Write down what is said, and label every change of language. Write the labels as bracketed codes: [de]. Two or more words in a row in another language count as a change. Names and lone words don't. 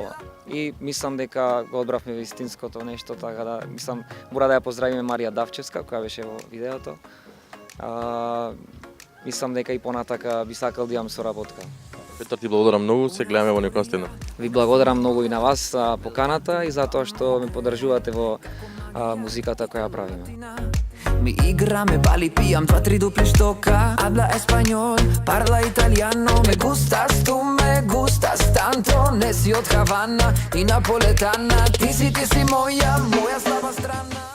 [mk] И мислам дека го одбравме вистинското нешто, така да мислам мора да ја поздравиме Марија Давчевска која беше во видеото. Мислам дека и понатака би сакал да имам соработка. Петар, ти благодарам многу, се гледаме во некоја стена. Ви благодарам многу и на вас за поканата и за тоа што ме поддржувате во музиката која правиме. [sr] Mi igrame, bali, pijam 2-3 dupli štoka. [es] Habla español, [it] parla italiano. [es] Me gustas, tu me gustas tanto. [sr] Nesi od Havana i napoletana. Ti si moja slaba strana.